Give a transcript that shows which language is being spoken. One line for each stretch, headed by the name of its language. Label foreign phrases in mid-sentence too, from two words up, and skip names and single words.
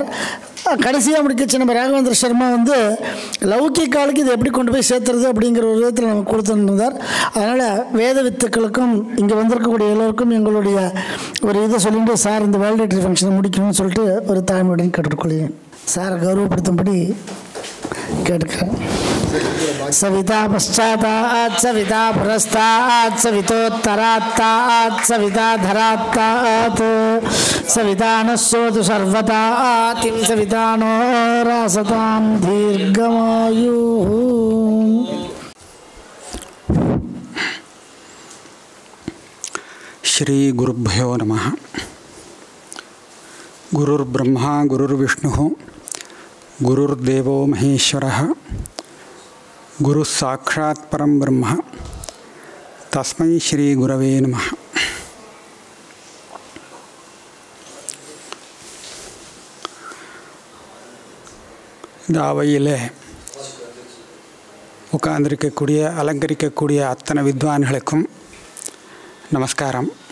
Tamil: கடைசியாக முடிக்கச்சு நம்ம ராகவேந்திர சர்மா லௌகிக்காலுக்கு இதை எப்படி கொண்டு போய் சேர்த்துறது அப்படிங்கிற ஒரு விதத்தில் நம்ம கொடுத்துருந்தார். அதனால் வேத வித்துக்களுக்கும் இங்கே வந்திருக்கக்கூடிய எல்லோருக்கும் எங்களுடைய ஒரு இதை சொல்லிட்டு சார் இந்த
English: valedictory function
Tamil: முடிக்கணும்னு சொல்லிட்டு ஒரு தாய்மையுடன் கேட்டுக்கொள்கிறேன். சாரை கௌரவப்படுத்தும்படி கேட்டுக்கிறேன்.
Sanskrit: सविता पश्चातात् सविता पुरस्तात् सवितोत्तरात्तात् सविता धरात्तात् सविता नः सोतु सर्वतात् सविता नो रासतां दीर्घमायुः. श्री गुरुभ्यो नमः. गुरुर्ब्रह्मा गुरुर्विष्णुः गुरुर्देवो महेश्वरः गुरु साक्षात् परम ब्रह्म तस्मै श्री गुरवे नमः.
Tamil: இந்த அவையில் உட்கார்ந்திருக்கக்கூடிய அலங்கரிக்கக்கூடிய அத்தனை வித்வான்களுக்கும் நமஸ்காரம்.